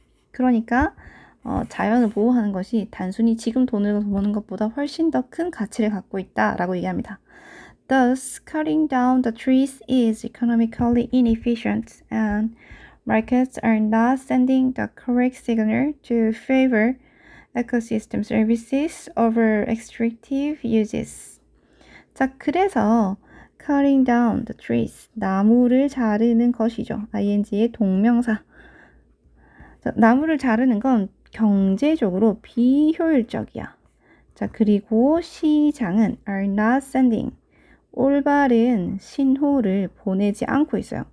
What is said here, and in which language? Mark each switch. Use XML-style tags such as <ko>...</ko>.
<ko>그러니까 자연을 보호하는 것이 단순히 지금 돈을 버는 것보다 훨씬 더 큰 가치를 갖고 있다라고 얘기합니다.</ko> <en>Thus, cutting down the trees is economically inefficient and markets are not sending the correct signal to favor ecosystem services over extractive uses.</en> <ko>자, 그래서</ko> <en>cutting down the trees,</en> <ko>나무를 자르는 것이죠. ing의 동명사. 자, 나무를 자르는 건 경제적으로 비효율적이야. 자, 그리고 시장은</ko> <en>are not sending,</en> <ko>올바른 신호를 보내지 않고 있어요.</ko>